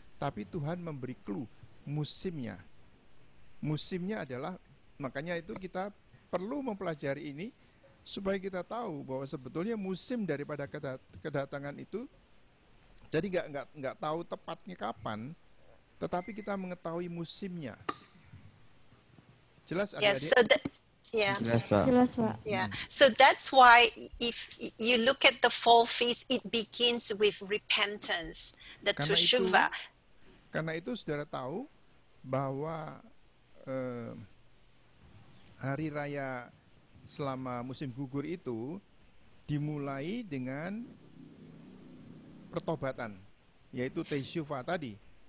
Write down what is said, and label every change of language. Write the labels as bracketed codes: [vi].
[id] Tapi Tuhan memberi clue musimnya. Musimnya adalah, makanya itu kita perlu mempelajari ini supaya kita tahu bahwa sebetulnya musim daripada kedatangan itu, jadi nggak tahu tepatnya kapan, tetapi kita mengetahui musimnya. Jelas adik-adik? Jelas, Pak. [en] Yeah. So that's why if you look at the fall feast, it begins with repentance, the teshuvah. [id] Karena itu saudara tahu bahwa hari raya selama musim gugur itu dimulai dengan pertobatan, yaitu teshuvah tadi.